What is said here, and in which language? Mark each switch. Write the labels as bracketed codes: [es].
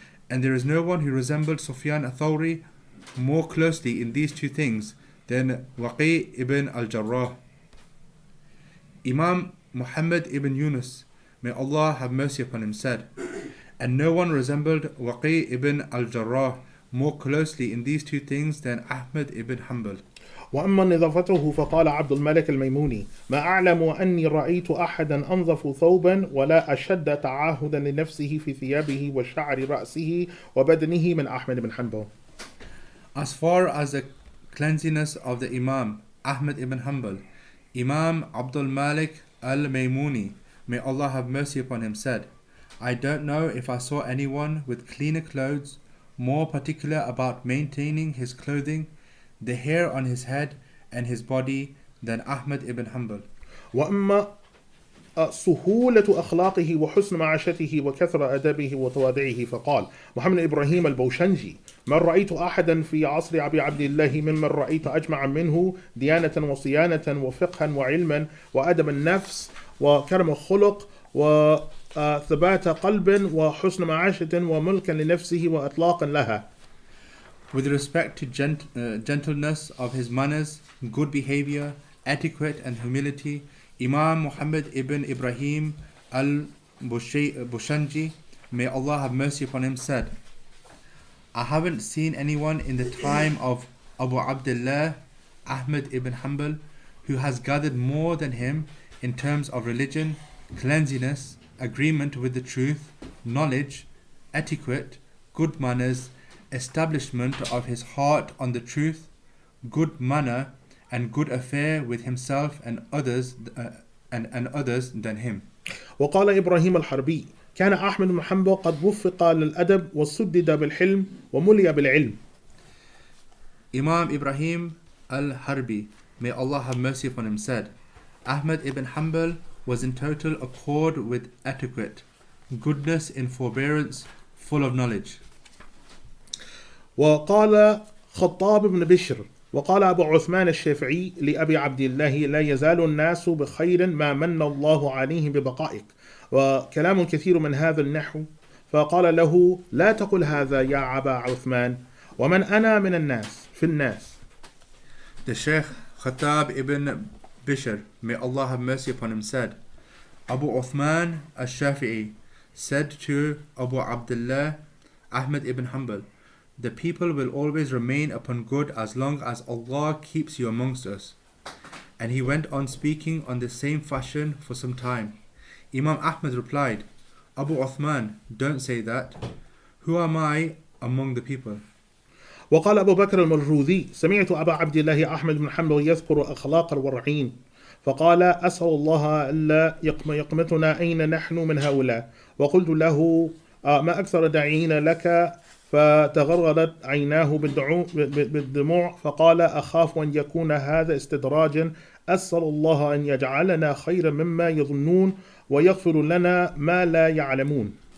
[en] And there is no one who resembled Sufyan al-Thawri more closely in these two things than Waqi ibn al-Jarrah. Imam Muhammad ibn Yunus, may Allah have mercy upon him, said, and no one resembled Waqi ibn al-Jarrah more closely in these two things than Ahmad ibn Hanbal. [ar] وأما نظافته فقال عبد الملك الميموني ما أعلم أني رأيت أحدا أنظف ثوبا ولا أشد تعاهدا لنفسه في ثيابه وشعر رأسه وبدنه من أحمد بن حنبل. [en] As far as the cleanliness of the Imam Ahmad ibn Hanbal, Imam Abdul Malik al-Maymuni, may Allah have mercy upon him, said, I don't know if I saw anyone with cleaner clothes, more particular about maintaining his clothing, the hair on his head and his body than Ahmad ibn Hanbal. [ar] وأما سهولة أخلاقه وحسن معاشته وكثر أدبه وتواضعه فقال محمد إبراهيم البوشنجي ما رأيت أحدا في عصر أبي عبد الله ممن رأيت أجمع منه ديانة وصيانة وفقها وعلما وأدب النفس وكرم الخلق وثبات قلب وحسن معاشة وملكا لنفسه وإطلاقا لها. [en] With respect to gentleness of his manners, good behavior, etiquette and humility, Imam Muhammad ibn Ibrahim al-Bushanji, may Allah have mercy upon him, said, I haven't seen anyone in the time of Abu Abdullah, Ahmad ibn Hanbal, who has gathered more than him in terms of religion, cleanliness, agreement with the truth, knowledge, etiquette, good manners, establishment of his heart on the truth, good manner, and good affair with himself and others and others than him. [ar] وقال إبراهيم الحربي كان أحمد بن حنبل قد وفق للأدب وسدد بالحلم وملي بالعلم. [en] Imam Ibrahim Al-Harbi, may Allah have mercy upon him, said, Ahmad ibn Hanbal was in total accord with etiquette, goodness in forbearance, full of knowledge. [ar] وقال خطاب بن بشر وقال أبو عثمان الشافعي لأبي عبد الله لا يزال الناس بخير ما من الله عليه ببقائك، وكلام كثير من هذا النحو. فقال له لا تقل هذا يا أبا عثمان، ومن أنا من الناس في الناس. [en] The Shaykh Khattab ibn Bishr, may Allah have mercy upon him, said, Abu Uthman al-Shafi'i said to Abu Abdullah Ahmad ibn Hanbal, the people will always remain upon good as long as Allah keeps you amongst us. And he went on speaking on the same fashion for some time. Imam Ahmad replied, Abu Uthman, don't say that. Who am I among the people? [ar] وقال أبو بكر المرزوذي سمعت أبا عبد الله أحمد بن حنبل يذكر أخلاق الورعين، فقال أسأل الله ألا يقمتنا أين نحن من هؤلاء. وقلت له ما أكثر داعين لك، فتغرغرت عيناه بالدموع، فقال أخاف أن يكون هذا استدراجا، أسأل الله أن يجعلنا خيرا مما يظنون ويغفر لنا ما لا يعلمون.